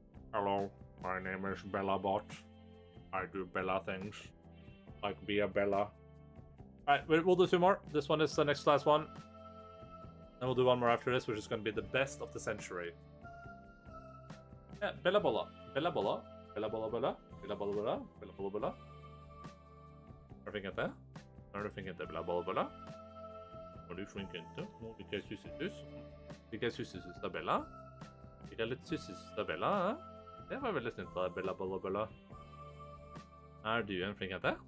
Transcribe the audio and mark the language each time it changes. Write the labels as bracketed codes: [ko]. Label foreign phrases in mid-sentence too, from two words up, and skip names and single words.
[en] Hello, my name is BellaBot. I do Bella things. Like be a Bella. Alright, we'll do 2 more. This one is the next last one. And we'll do 1 more after this, which is going to be the best of the century. Yeah, Bella Bolla. Bella Bolla. Bella Bolla Bella. Bella Bolla Bella. Bella Bolla Bella. [no] Har du funket det? Har du funket det, Bella Bolla Bella? Har du funket det? Nå fikk jeg sussesus. Fikk jeg sussesus av Bella? Fikk jeg litt sussesus av Bella? Det var veldig snilt av Bella Bolla Bella. Er du en flink jente?